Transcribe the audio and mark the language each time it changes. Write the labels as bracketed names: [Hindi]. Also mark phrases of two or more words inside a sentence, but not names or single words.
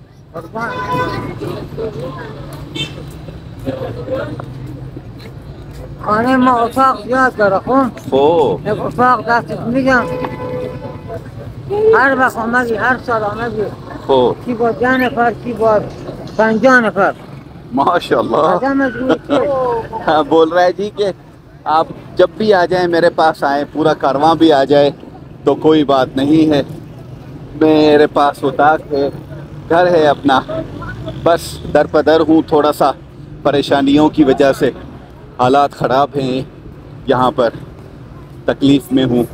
[Persian] خانه ما اتاق زیاد داره. خب یک اتاق دستت میدم. هر وقت آمدی هر سال آمدی خب کی با 10 نفر کی با 50 نفر. [Hindi] माशाल्लाह। [Persian] آدم از روی [Hindi] हाँ, बोल रहा है जी कि आप जब भी आ जाएं मेरे पास आए, पूरा कारवां भी आ जाए तो कोई बात नहीं है। मेरे पास उताक है, घर है अपना, बस दर पदर हूँ। थोड़ा सा परेशानियों की वजह से हालात ख़राब हैं यहाँ पर, तकलीफ़ में हूँ।